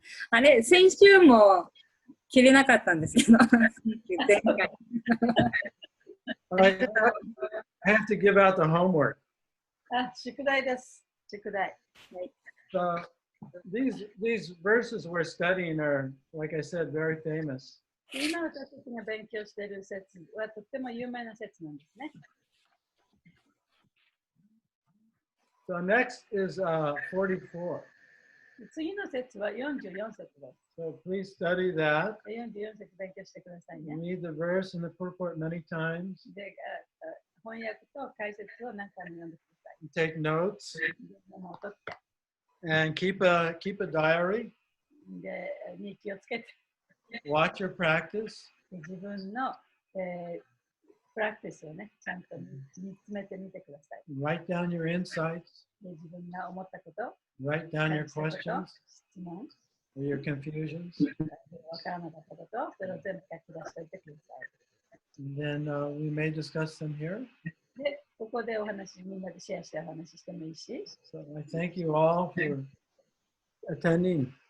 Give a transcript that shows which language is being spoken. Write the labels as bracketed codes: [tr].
[ja] あれ、先週も切れなかったんですけど、前回。 [en] I have to give out the homework. [ja] 宿題です。宿題。 [en] So these verses we're studying are, like I said, very famous. [ja] 今私たちが勉強している説はとっても有名な説なんですね。 [en] So next is 44. [ja] 次の説は44節です。 [en] So please study that. [ja] 44節勉強してくださいね。 [en] Read the verse and the purport many times. [ja] で、翻訳と解説を何回も読んでください。 [en] Take notes [ja] メモを取って。 [en] and keep a diary. [ja] で、日記をつけて。 [en] Watch your practice. [ja] 自分の、プラクティスをね、ちゃんと見つめてみてください。 [en] Write down your insights. [ja] で、自分が思ったこと、 [en] Write down your [ja] 感じたこと [en] questions [ja] 質問、 [en] or your confusions. [ja] わからなかったこと、それを全部書き出しておいてください。 [en] And then we may discuss them here. [ja] で、ここでみんなでシェアしてお話ししてもいいし。 [en] So I thank you all for attending.